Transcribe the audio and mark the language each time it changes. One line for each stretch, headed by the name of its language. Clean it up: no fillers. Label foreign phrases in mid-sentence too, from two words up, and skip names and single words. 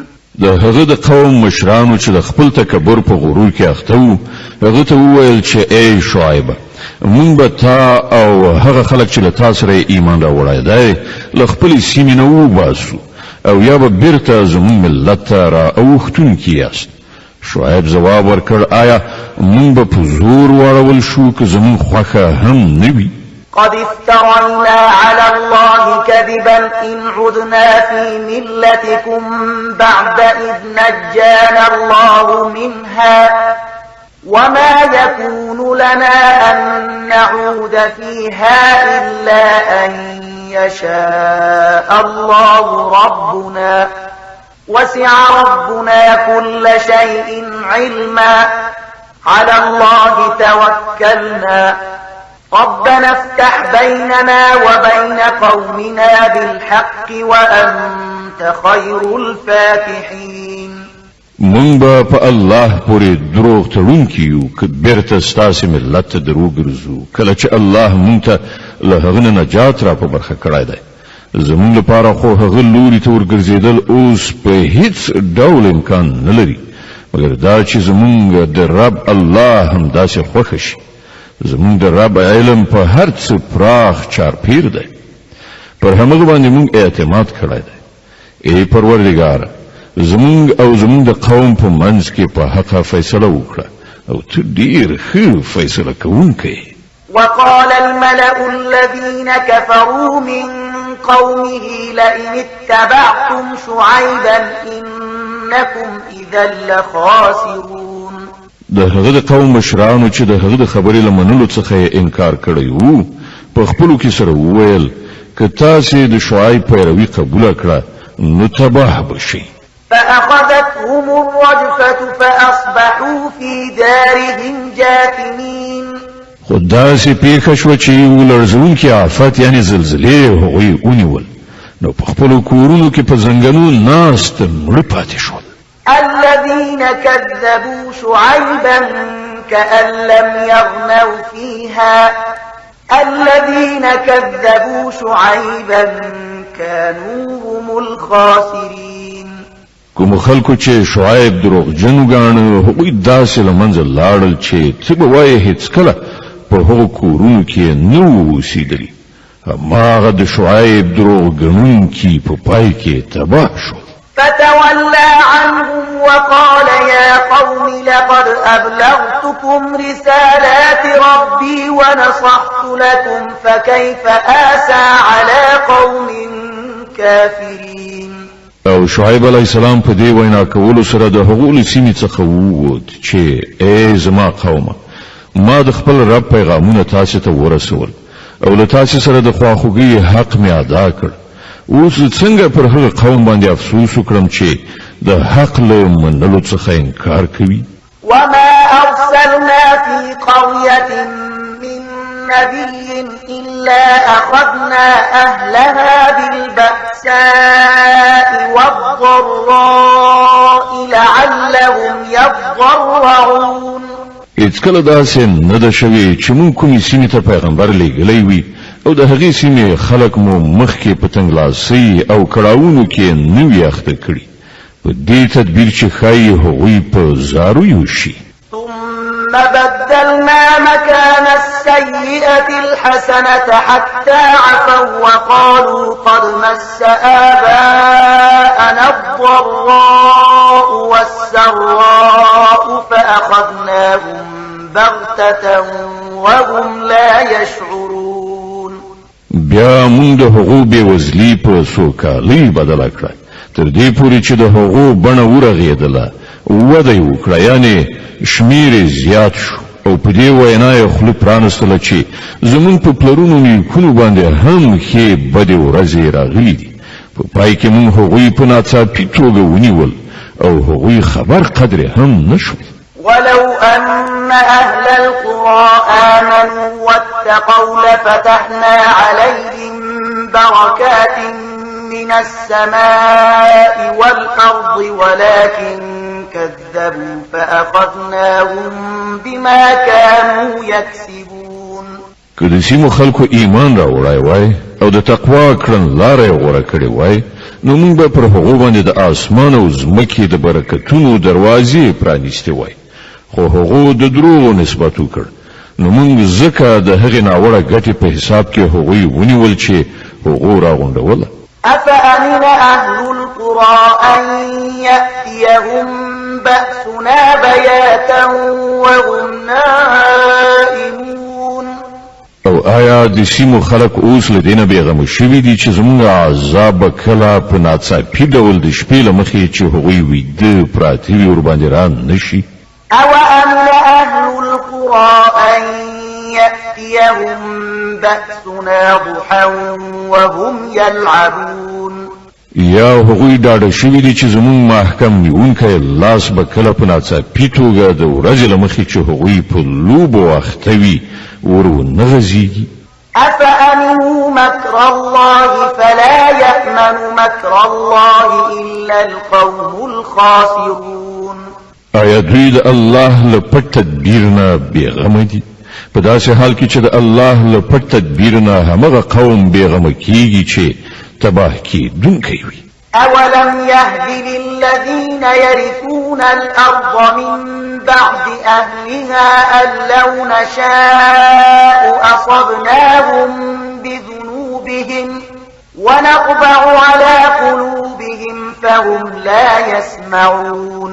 Pashto: د هغه د قوم مشرانو چې د خپل تکبر په غرور کې اخته وو هغه ته وویل چې ای شعیب مونږ به تا او هغه خلک چې له تا سره ایمان راوړی دی له خپلې سیمې نه وباسو او یا به بیرته زموږ ملت ته را اوښتونکي یاست. شعیب ځواب ورکړ آیا مونږ به په زور واړول شو که زموږ خوښه هم نه وي؟
Arabic: قد افترينا على الله كذبا إن عدنا في ملتكم بعد إذ نجانا الله منها وما يكون لنا أن نعود فيها إلا أن يشاء الله ربنا وسع ربنا كل شيء علما على الله توكلنا ربنا افتح بيننا وبين قومنا بالحق وأنت خير الفاتحين.
Pashto: مونږ به په الله پورې دروغ تړونکي یو که بیرته ستاسې ملت ته درو ګرځو کله چې الله مونږ ته له هغه نه نجات را په برخه کړی دی. زمونږ لپاره خو هغه لوري ته ورګرځېدل اوس په هیڅ ډول امکان نه لري مګر دا چې زمونږ د رب الله هم داسې خوښه شي. زمونږ د رب علم په هر څه پراخ چارپیر دی. پر همغه باندې مونږ اعتماد کړی دی. ای پروردګاره زمونږ او زمونږ د قوم په منځ کې په حق فیصله وکړه او ته ډیر ښه فیصله کوونکی.
Arabic: وقال الملأ الذين كفروا من قومه لئن اتبعتم شعيبا إنكم إذا لخاسرون.
Pashto: د هغه د قوم مشرانو چې د هغه د خبرې له منلو څخه انکار کړی وو په خپلو کې سره وویل که تاسې د شعیب پیروي قبوله کړه نو تباه بشئ.
Arabic: فأخذتهم الرجفة فأصبحوا في دارهم جاثمين.
Pashto: خو داسې پیښه شوه چې ولړزونکي آفت یعنې زلزلې هغوی ونیول نو په خپلو کورونو کې په زنګنو ناست مړه پاتې شول.
Arabic: الذين كذبوا شعيبا كأن لم يغنوا فيها الذين كذبوا شعيبا كانوا هم الخاسرين.
Pashto: کوم خلکو چې شعیب دروغجن وګاڼه هغوی داسې له منځه لاړل چې څه به وایې هېڅکله په هغو کورونو کې نه وو اوسېدلي. هماغه د شعیب دروغ ګڼونکي په پای کې تباه شو.
Arabic: فتولى عنهم وقال يا قوم لقد أبلغتكم رسالات ربي ونصحت لكم فكيف آسى على قوم كافرين.
Pashto: او شعیب
Arabic: علیه السلام
Pashto: په دې وینا کولو سره د هغو له سیمې څخه ووت چې ای زما قومه ما د خپل رب پیغامونه تاسې ته ورسول او له تاسې سره د خواخوږۍ حق مې ادا کړ. اوس څنګه پر هغه قوم باندې افسوس وکړم چې د حق له منلو څخه انکار کوي.
Arabic: وما أرسلنا في قرية من نبي إلا أخذنا أهلها بالبأساء والضراء لعلهم يضرعون.
Pashto: هیڅ کله داسې نه ده شوې چې مونږ کومې سیمې ته پیغمبر لیږلی وي او د هغې سیمې خلک مو مخکې په تنګلاسۍ او کړاوونو کې نه وي اخته کړي په دې تدبیر چې ښایي هغوی په زارو یوشي.
Arabic: ثم بدلنا مكان السيئة الحسنة حتى عفوا وقالوا قد مس آباءنا الضراء والسراء فأخذناهم بغتة وهم لا يشعرون.
Pashto: بیا مونږ د هغو بېوزلي په سوکالۍ بدله کړه تر دې پورې چې د هغو بڼه ورغېدله وده یې وکړه یعنې شمیر زیات شو او په دې وینا یې خوله پرانستله چې زمونږ په پلرونو نیکونو باندې هم ښې بدې ورځې راغلي دي. په پای کې مونږ هغوی په ناڅاپي توګه ونیول او هغوی خبر قدر هم نشو.
Arabic: ولو أن أهل القرى آمنوا واتقوا لفتحنا عليهم بركات من السماء والأرض ولكن كذبوا فأخذناهم بما كانوا يكسبون.
Pashto: که د سیمو خلکو ایمان راوړی وای او د تقوا کړنلاره یې غوره کړې وای نو موږ به پر هغو باندې د اسمان او ځمکې د برکتونو دروازې پرانیستې وای خو هغو د دروغو نسبت وکړ نو موږ ځکه د هغې ناوړه ګټې په حساب کې هغوی ونیول چې هغو راغونډوله.
Arabic: أفأمن أهل القرى أن يأتيهم بأسنا بياتا وهم نائمون.
Pashto: او آیا د سیمو خلک اوس له دینه بېغمه شوي دي چې زموږ عذاب به کله په ناڅاپي ډول د شپې له مخې چې هغوی ویده پراته وي ورباندې را نشي؟
Arabic: أوأمن أهل القرى أن يأتيهم بأسنا ضحى وهم يلعبون.
Pashto: یا هغوی ډاډه شوي دي چې زموږ محکم نیونکی لاس به کله په ناڅاپي توګه د ورځې له مخې چې هغوی په لوبو اخته وي ور ونه غځېږي.
Arabic: أفأمنوا مكر الله فلا يأمن مكر الله إلا القوم الخاسرون.
Pashto: آیا دوی د الله له پټ تدبیر نه بېغمه دي؟ په داسې حال کې چې د الله له پټ تدبیر نه همغه قوم بېغمه کېږي چې تباه کېدونکی وي.
Arabic: أولم يهد للذين يرثون الأرض من بعد أهلها أن لو نشاء أصبناهم بذنوبهم ونطبع على قلوبهم فهم لا يسمعون.